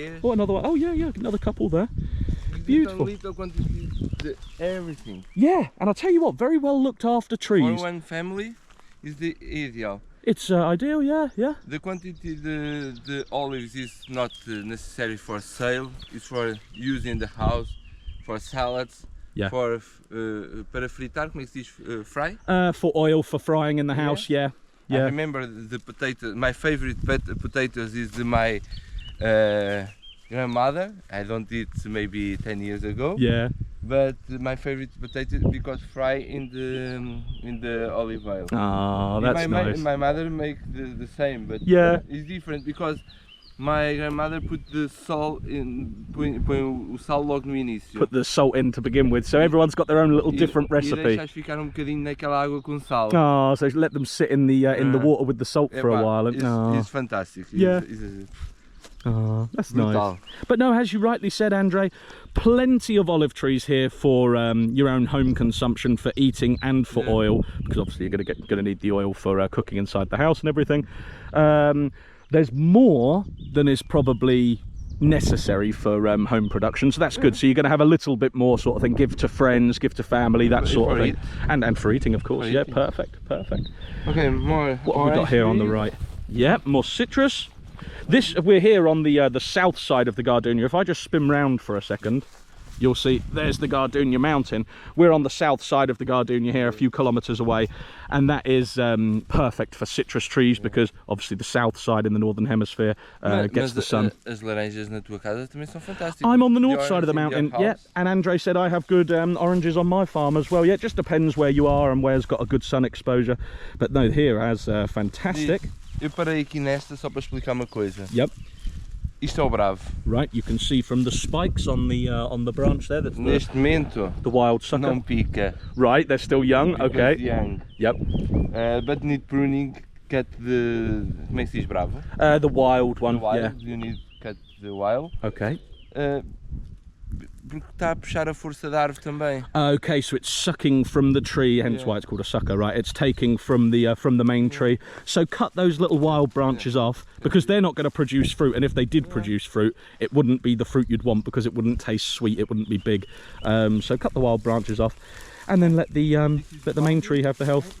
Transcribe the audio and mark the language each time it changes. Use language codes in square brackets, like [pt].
[en] Oh, another one. Oh yeah, yeah, another couple there. Beautiful. Little quantity, everything. Yeah, and I'll tell you what, very well looked after trees. For one family is the ideal. It's ideal, yeah, yeah. The quantity, the olives is not necessary for sale. It's for use in the house, for salads, for [pt] para fritar, como é que se diz, [en] fry? For oil, for frying in the house, yeah. I remember the potato. My favorite potatoes is my grandmother. I don't eat maybe 10 years ago. Yeah. But my favorite potato because fry in the olive oil. Ah, that's nice. My mother makes the same, but it's different because my grandmother put the salt in, [pt] põe o sal logo no início. [en] Put the salt in to begin with, so everyone's got their own little different recipe. [pt] E deixas ficar bocadinho naquela água com sal. [en] Ah, so let them sit in the water with the salt for a while. It's fantastic. Yeah. Oh, that's nice. But no, as you rightly said, Andre, plenty of olive trees here for your own home consumption, for eating and for oil, because obviously you're going to need the oil for cooking inside the house and everything. There's more than is probably necessary for home production, so that's good. So you're going to have a little bit more sort of thing, give to friends, give to family, that sort of thing, and for eating, of course. Yeah, perfect, perfect. Okay, more. What have we got here on the right? Yeah, more citrus. This, we're here on the south side of the Gardenia. If I just spin round for a second, you'll see there's the Gardenia mountain. We're on the south side of the Gardenia here, a few kilometres away, and that is perfect for citrus trees because obviously the south side in the northern hemisphere gets the sun. [pt] As laranjas na tua casa também são fantásticas. [en] I'm on the north side of the mountain, yeah, and Andre said I have good oranges on my farm as well. Yeah, it just depends where you are and where's got a good sun exposure, but no, here has fantastic. [pt] Eu parei aqui nesta só para explicar uma coisa. [en] Yep. [pt] Isto é o bravo. [en] Right, you can see from the spikes on the branch there. That's [pt] Neste momento, [en] the wild sucker. [pt] Não pica. [en] Right, they're still young. Okay. Young. Yep. But need pruning. Cut the. [pt] Como é que se diz bravo? [en] The wild one. The wild. Yeah. You need cut the wild. Okay. [pt] porque está a puxar a força da árvore também. [en] Okay, so it's sucking from the tree, hence why it's called a sucker, right? It's taking from the main tree. So cut those little wild branches off, because they're not going to produce fruit, and if they did produce fruit, it wouldn't be the fruit you'd want, because it wouldn't taste sweet, it wouldn't be big. So cut the wild branches off, and then let the main tree have the health.